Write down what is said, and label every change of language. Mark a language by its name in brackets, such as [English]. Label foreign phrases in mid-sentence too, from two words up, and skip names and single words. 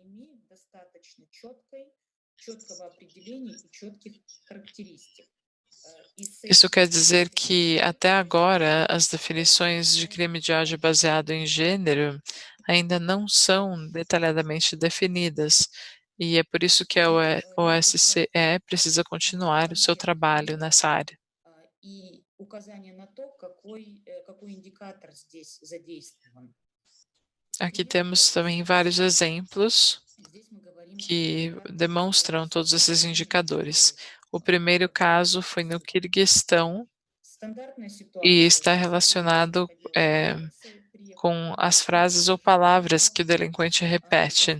[Portuguese] Isso quer dizer que, até agora, as definições de crime de ódio baseado em gênero ainda não são detalhadamente definidas, e é por isso que a OSCE precisa continuar o seu trabalho nessa área. [Russian] И указание на то, какой индикатор здесь задействован. [Portuguese] Aqui temos também vários exemplos que demonstram todos esses indicadores. O primeiro caso foi no Quirguistão e está relacionado com as frases ou palavras que o delinquente repete.